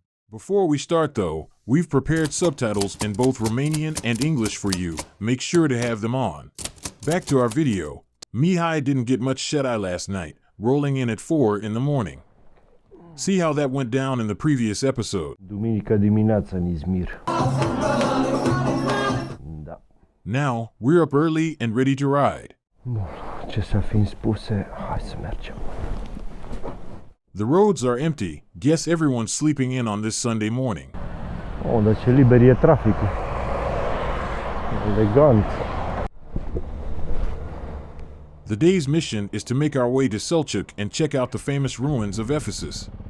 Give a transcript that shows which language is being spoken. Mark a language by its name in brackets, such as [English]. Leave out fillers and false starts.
[English] Before we start though, we've prepared subtitles in both Romanian and English for you. Make sure to have them on. Back to our video. Mihai didn't get much shut-eye last night, rolling in at 4 in the morning. See how that went down in the previous episode. [Romanian] Duminică dimineața în Izmir. Da. [English] Now, we're up early and ready to ride. [Romanian] Bun, acestea fiind spuse, hai să mergem. [English] The roads are empty. Guess everyone's sleeping in on this Sunday morning. [Romanian] Oh, dar ce liber e traficul. Elegant. [English] The day's mission is to make our way to Selçuk and check out the famous ruins of Ephesus.